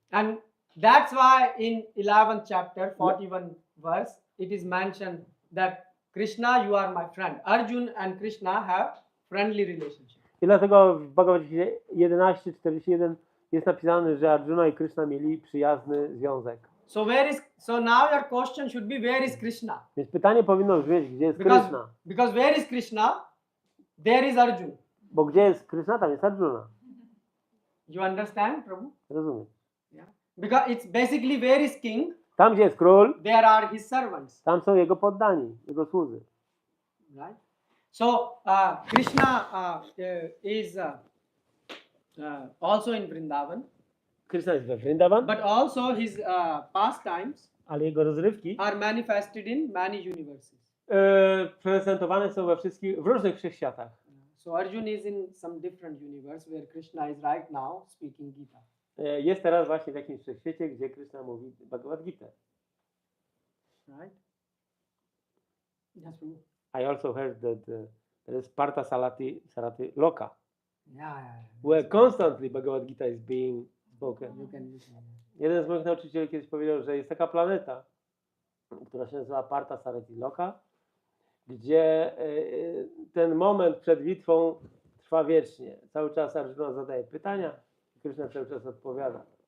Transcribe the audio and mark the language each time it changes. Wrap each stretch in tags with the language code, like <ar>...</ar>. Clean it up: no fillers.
<en>And that's why in 11th chapter, 41 verse, it is mentioned that Krishna, you are my friend. Arjuna and Krishna have friendly relationship.</en> <pl>I dlatego w Bhagavad-Gita 11:41 jest napisane, że Arjuna i Krishna mieli przyjazny związek.</pl> <en>So now your question should be, where is Krishna?</en> <pl>Więc pytanie powinno brzmieć, gdzie jest Krishna?</pl> <en>Because where is Krishna, there is Arjuna.</en> <pl>Bo gdzie jest Krishna, tam jest Arjuna.</pl> <en>You understand, Prabhu?</en> <pl>Rozumiem.</pl> <en>Yeah. Because it's basically where is king,</en> <pl>Tam, gdzie jest król,</pl> <en>there are his servants.</en> <pl>tam są jego poddani, jego słudzy.</pl> <en>Right? So Krishna is also in Vrindavan,</en> <pl>Krishna jest we Vrindavan,</pl> <en>but also his pastimes</en> <pl>ale jego rozrywki</pl> <en>are manifested in many universes.</en> <pl>prezentowane są w różnych wszechświatach.</pl> <en>So Arjuna is in some different universe where Krishna is right now speaking Gita.</en> <pl>Jest teraz właśnie w jakimś wszechświecie, gdzie Krishna mówi Bhagavad-Gitę.</pl> <en>Right? Yes, Prabhu. I also heard that there is Partha Sarati Loka, Yeah. where constantly Bhagavad-Gita is being spoken. You can listen.</en> <pl>Jeden z moich nauczycieli kiedyś powiedział, że jest taka planeta, która się nazywa Partha Sarati Loka, gdzie ten moment przed bitwą trwa wiecznie. Cały czas Arjuna zadaje pytania, Krishna cały czas odpowiada.</pl>